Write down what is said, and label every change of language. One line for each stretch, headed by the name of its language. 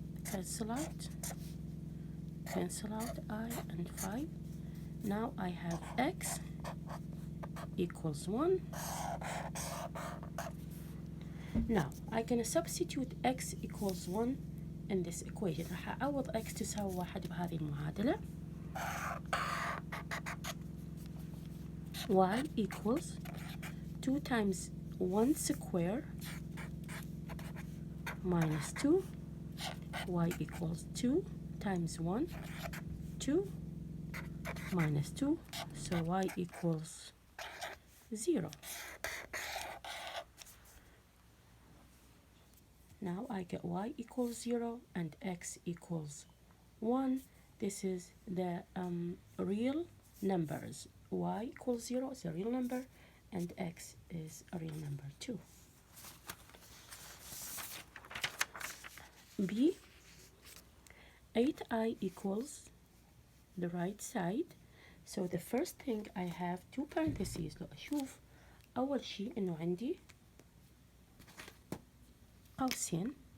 English: Cancel out I and 5. Now I have x equals 1. Now I'm gonna substitute x equals 1 in this equation.
Arabic: راح أعوض x تساوي 1 بهذه المعادلة.
English: y equals 2 times 1 square minus 2. y equals 2 times 1, 2 minus 2, so y equals 0. Now I get y equals 0 and x equals 1. This is the real numbers. Y equals 0 is a real number and x is a real number too. B, 8i equals the right side. So the first thing I have two parentheses.
Arabic: لو أشوف أول شيء إنه عندي قوسين.